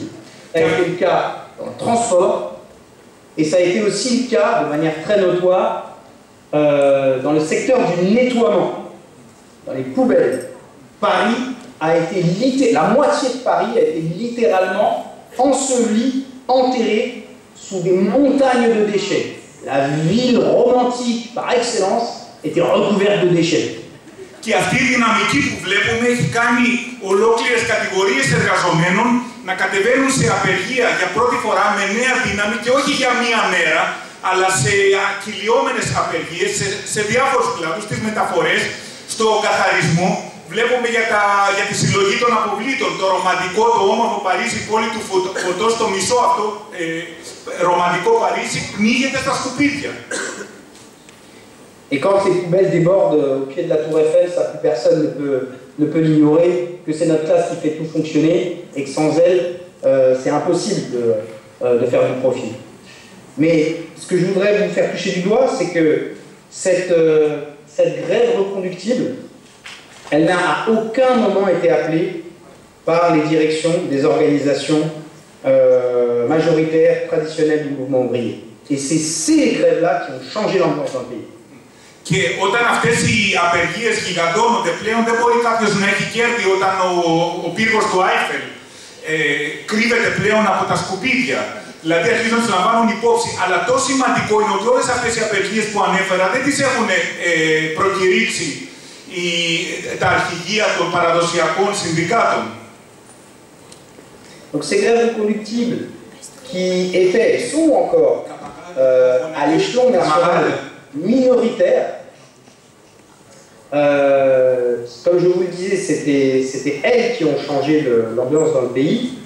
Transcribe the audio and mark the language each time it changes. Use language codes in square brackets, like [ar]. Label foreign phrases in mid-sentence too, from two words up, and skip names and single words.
[fr] Ça a été le cas dans le transport, et ça a été aussi le cas, de manière très notoire, dans le secteur du nettoiement, dans les poubelles. Paris a été la moitié de Paris a été littéralement ensevelie, enterrée sous des montagnes de déchets. La ville romantique par excellence était recouverte de déchets. [el] Και αυτή η δυναμική που βλέπουμε έχει κάνει ολόκληρες κατηγορίες εργαζομένων να κατεβαίνουν σε απεργία για πρώτη φορά με νέα δύναμη και όχι για μία μέρα, αλλά σε κυλιόμενες απεργίες σε διάφορους κλάδους, στις μεταφορές, στο καθαρισμό. Βλέπουμε για τη συλλογή των αποβλήτων, το ρομαντικό, το όμορφο Παρίσι, πόλη του φωτός, το μισό αυτό ρομαντικό Παρίσι πνίγεται στα σκουπίδια. [fr] Et quand ces poubelles débordent au pied de la tour Eiffel, ça, plus personne ne peut l'ignorer, que c'est notre classe qui fait tout fonctionner, et que sans elle, c'est impossible de faire du profit. Mais ce que je voudrais vous faire toucher du doigt, c'est que cette grève reconductible, elle n'a à aucun moment été appelée par les directions des organisations majoritaires, traditionnelles du mouvement ouvrier. Et c'est ces grèves-là qui ont changé l'ambiance dans le pays. [el] Και όταν αυτές οι απεργίες γιγαντώνονται πλέον, δεν μπορεί κάποιος να έχει κέρδη όταν ο πύργος του Άιφελ κρύβεται πλέον από τα σκουπίδια. Δηλαδή αρχίζουν να τους λαμβάνουν υπόψη. Αλλά το σημαντικό είναι ότι όλες αυτές οι απεργίες που ανέφερα δεν τις έχουν προκηρύξει τα αρχηγεία των παραδοσιακών συνδικάτων. [fr] Donc ces grèves reconductibles qui étaient et sont encore à l'échelon national minoritaire, comme je vous le disais, c'était elles qui ont changé l'ambiance dans le pays.